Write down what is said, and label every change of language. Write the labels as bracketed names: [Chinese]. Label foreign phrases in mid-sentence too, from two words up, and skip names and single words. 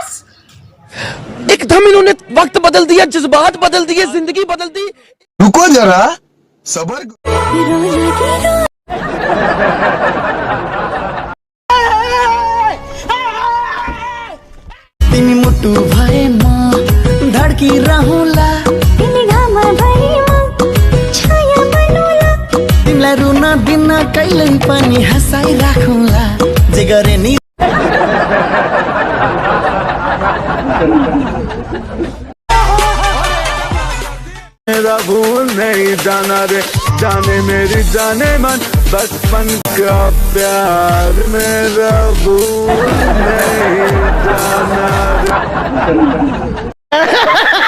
[Hindi] एकदम इन्होंने वक्त बदल दिया जज्बात बदल दिए जिंदगी बदल दी रुको जरा सबर [Nepali] तिमी मुटु भएमा धड्की रहूला तिमी घाममा भएमा छाया बनुला तिमीलाई रुन दिन कहिल्यै पनि हँसाइ राखुला जे गरे नि [Hindi] मेरा भूल नहीं जाना रे जाने मेरी जाने मन बचपन का प्यार मेरा भूल नहीं जाना रे